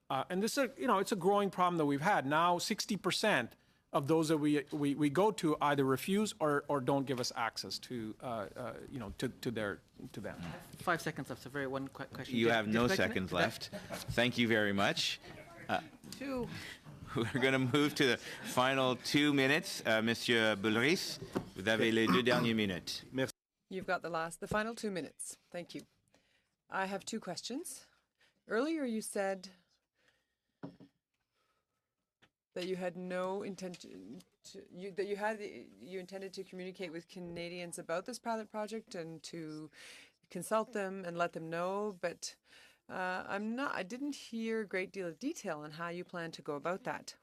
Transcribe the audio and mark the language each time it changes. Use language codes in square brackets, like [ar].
[en] And this is, it's a growing problem that we've had. Now, 60% of those that we go to either refuse or don't give us access to, to them. 5 seconds left, so very one quick question. You have no Did seconds left. Thank you very much. Two. We're going to move to the final 2 minutes. [fr] Monsieur Boulris, vous avez les 2 dernières minutes. [en] You've got the final 2 minutes. Thank you. I have 2 questions. Earlier you said that you had no intention you intended to communicate with Canadians about this pilot project and to consult them and let them know, but I didn't hear a great deal of detail on how you plan to go about that.